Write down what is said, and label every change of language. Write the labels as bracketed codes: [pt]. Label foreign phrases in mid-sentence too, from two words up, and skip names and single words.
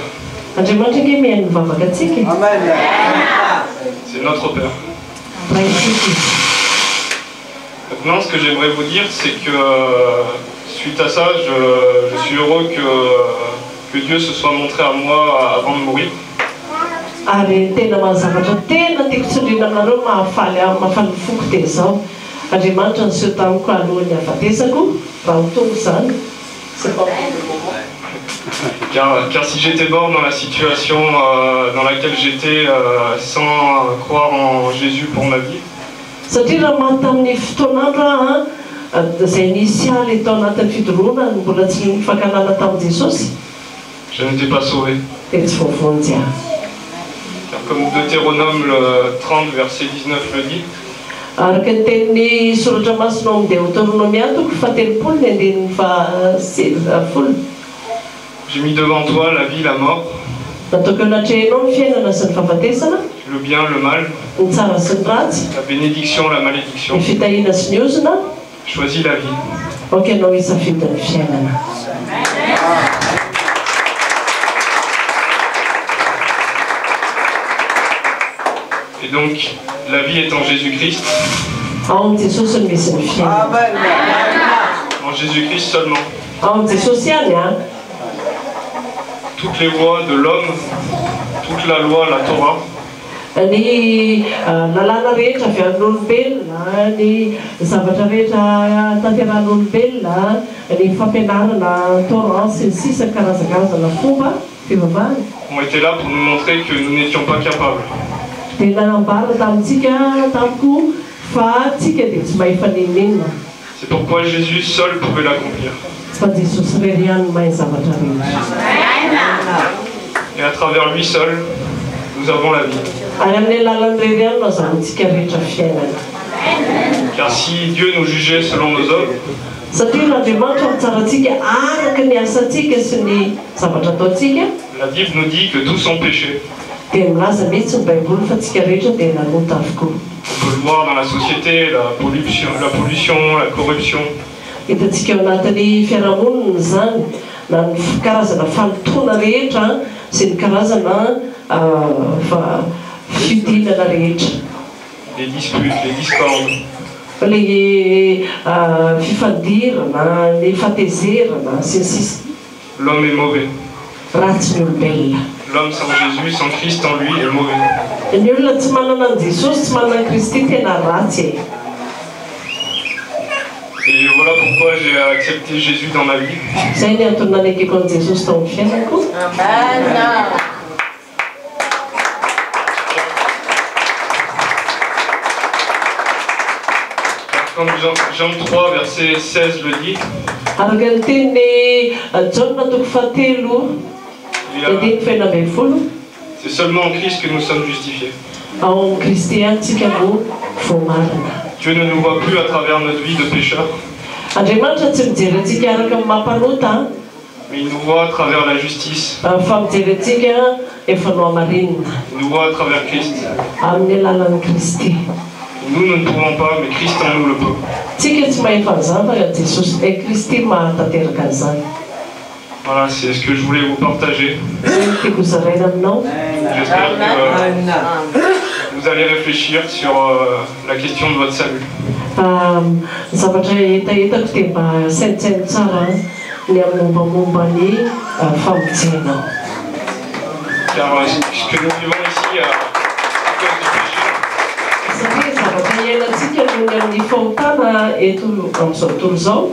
[fr] C'est notre Père. Maintenant, ce que j'aimerais vous dire, c'est que suite à ça, je suis heureux que Dieu se soit montré à moi avant de mourir. [mg] Ary tena mazavatra tena tiako tsindrina aminareo mahafaly foko dia zao. Andriamanitra niseho tamiko alohan'ny hafatesako raha hotongo izany. [fr] Car si j'étais mort dans la situation dans laquelle j'étais sans croire en Jésus pour ma vie, [mg] satria raha maty tamin'ny fotoanandro izay nisy aly tao anatin'ny fidoroana mbola tsy nifankanana tamin'i Jesosy, [fr] je n'étais pas sauvé. [mg] dia tsy voavonjy aho. [fr] Car comme Deutéronome 30 verset 19 le dit, [mg] araka ny tenin'ny soratra masina amin'ny Deutéronomia toko fatelopolo ny andinin'ny folo. [fr] j'ai mis devant toi la vie, la mort, [mg] Nataoko anatrehanao ny fiainana sy ny fahafatesana, [fr] le bien, le mal, [mg] ny tsara sy ny ratsy, [fr] la bénédiction, la malédiction. [mg] ny fitahiana sy ny ozona. [fr] Choisis la vie. [mg] Ok, anao hisafidy ny fiainana. [fr] Et donc, la vie est en Jésus-Christ. [mg] Ao amin'ny Jesosy no misy ny fiainana. [fr] En Jésus-Christ seulement. [mg] Ao amin'ny Jesosy ihany [fr] Toutes les voies de l'homme, toute la loi, la Torah, [mg] ny lalàna rehetra avy amin'olombelona, ny zavatra rehetra tanterahan'olombelona, ny fampianarana Torah sy ny sisa karazakarazana fomba fivavahana [fr] ont été là pour nous montrer que nous n'étions pas capables. [mg] dia nanambara tamintsika tamiko fa tsika dia tsy mahefa ninina. [fr] C'est pourquoi Jésus seul pouvait l'accomplir. [mg] Fa Jesosy rery ihany mahay zavatra rehetra. [fr] Et à travers lui seul, nous avons la vie. [mg] Ary amin'ny alalany rery ihany no azahoantsika rehetra fiainana. [fr] Car si Dieu nous jugeait selon nos œuvres, [mg] satria n'Andriamanitra mitsaratsika araka ny asantsika sy ny zavatra ataontsika, [fr] la Bible nous dit que tous sont péchés. [mg] dia milaza mihitsy ny Baiboly fa tsika rehetra dia nanota avokoa. [fr] On peut le voir dans la société, la pollution, la corruption. [mg] Hitantsika ao anatin'ny fiarahamonina zany na ny karazana fanotoana rehetra sy ny karazana fiodinana rehetra. [fr] Les disputes, les discordes. [mg] Ilay fifandirana, ny fatezerana sy ny sisa. [fr] L'homme est mauvais. [mg] Ratsy ny olombelona. [fr] L'homme sans Jésus, sans Christ en lui est mauvais. [mg] Ny olona tsy manana an Jesosy, tsy manana an Kristy tena ratsy. [fr] Et voilà pourquoi j'ai accepté Jésus dans ma vie. [mg] Zay ny antony nanekeko an Jesosy tao amin'ny fiainako. [fr] Comme Jean 3 verset 16 le dit, [mg] araka ny tenin'ny Jaona toko fahatelo andiny faina ambin'ny folo, [fr] c'est seulement en Christ que nous sommes justifiés. [mg] ao amin'ny Kristy ihany tsika no voamarina. [fr] Dieu ne nous voit plus à travers notre vie de pécheur, [mg] Andriamanitra tsy mijery antsika araka amin'ny mampanota, [fr] mais il nous voit à travers la justice. [mg] fa mijery antsika efa no amarinina [fr] Il nous voit à travers Christ. [mg] amin'ny alalan'ny Kristy. [fr] Nous ne pouvons pas, mais Christ en nous le peut. [mg] Tsika tsy mahefa an'izany fa Jesosy Kristy mahatanteraka an'izany. [fr] Voilà, c'est ce que je voulais vous partager. [mg] Tiako zaraina aminao. [fr] J'espère que vous allez réfléchir sur la question de votre salut. [mg] Zavatra hetahitako dia mba saintsaino tsara ny amin'ny mombamomba ny famonjena. [fr] Car ce que nous vivons ici à cause du péché, [mg] Satria zavatra iainantsika nohony amin'ny fahotana eto amin'izao tontolo izao,